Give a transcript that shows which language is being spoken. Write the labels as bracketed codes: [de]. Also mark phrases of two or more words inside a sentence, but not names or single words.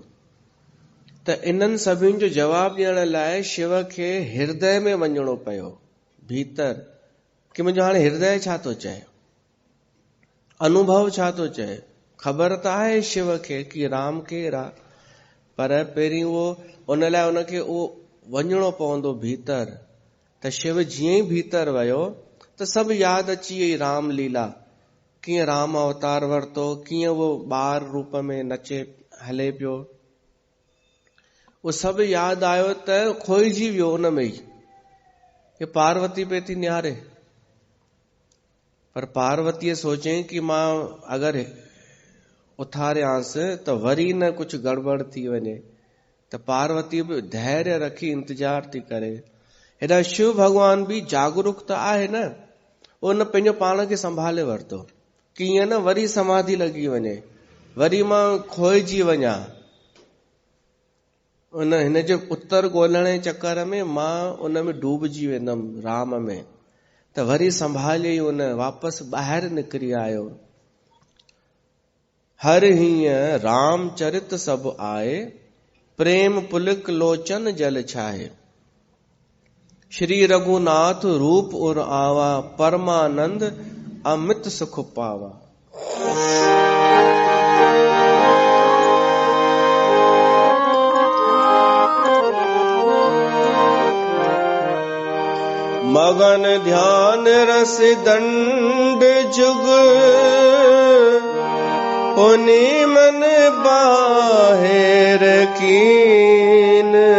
[sd] त इन्हनि सभिनि जो जवाब ॾियण लाइ शिव खे हृदय में वञणो पियो, भीतर, कि मुंहिंजो हाणे हृदय छा थो चए, अनुभव छा थो चए। ख़बर त आहे शिव खे कि राम केरु आहे, पर पहिरीं उहो उन लाइ उनखे उहो वञणो पवंदो भीतर। त शिव जीअं ई भीतर वियो त सभु यादि अची वई राम लीला, कीअं राम अवतार वरितो, कीअं उहो ॿार रूप में नचे हले पियो, उहो सभु यादि आयो त खोइजी वियो उन में ई, कि पार्वती पे थी निहारे। पर पार्वतीअ सोचई कि मां अगरि उथारियांसि त वरी न कुझु गड़बड़ थी वञे। त पार्वती बि धैर्य रखी इंतजार थी करे। हेॾा शिव भगवान बि जागरूक त आहे न, उन पंहिंजो पाण खे संभाले वरितो, कि ईअं न वरी समाधि लॻी वञे, वरी मां खोइजी वञा, हिन जो उत्तर ॻोल्हण जे चक्कर में मां उन में डूबजी वेंदमि राम में। त वरी संभाले उन वापसि ॿाहिरि निकिरी आयो। [awa] हर हीअं राम चरित सभु आए, प्रेम पुलिक लोचन जल छाए। श्री रघुनाथ रूप उर आवा, परमानंद अमित सुख पावा। मगन ध्यान रस दंड जुग, पुनि मन बाहिर कीन।